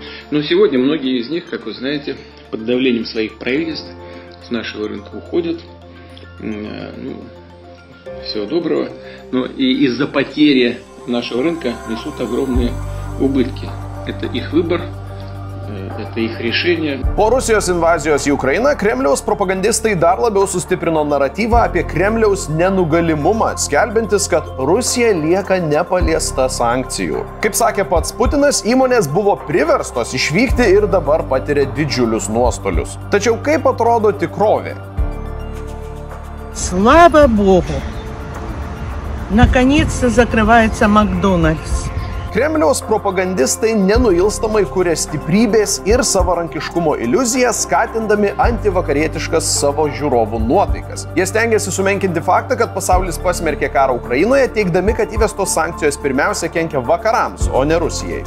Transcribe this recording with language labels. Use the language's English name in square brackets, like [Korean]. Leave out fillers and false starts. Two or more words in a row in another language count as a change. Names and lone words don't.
[Russian] Но сегодня многие из них, как вы знаете, под давлением своих правительств с нашего рынка уходят. Всего доброго. Но и из-за потери нашего рынка несут огромные убытки. Это их выбор. Это их решение. [Lithuanian] Po Rusijos invazijos į Ukrainą Kremliaus propagandistai dar labiau sustiprino naratyvą apie Kremliaus nenugalimumą, skelbiantis, kad Rusija lieka nepaliesta sankcijų. Kaip sakė pats Putinas, įmonės buvo priverstos išvykti ir dabar patiria didžiulius nuostolius. Tačiau kaip atrodo tikrovė? [Russian] Слава Богу! Наконец-то закрывается Макдональдс. [Lithuanian] Kremliaus propagandistai nenuilstamai kuria stiprybės ir savarankiškumo iliuziją, skatindami antivakarietiškas savo žiūrovų nuotaikas. Jie stengiasi sumenkinti faktą, kad pasaulis pasmerkė karą Ukrainoje, teigdami, kad įvestos sankcijos pirmiausia kenkia vakarams, o ne Rusijai.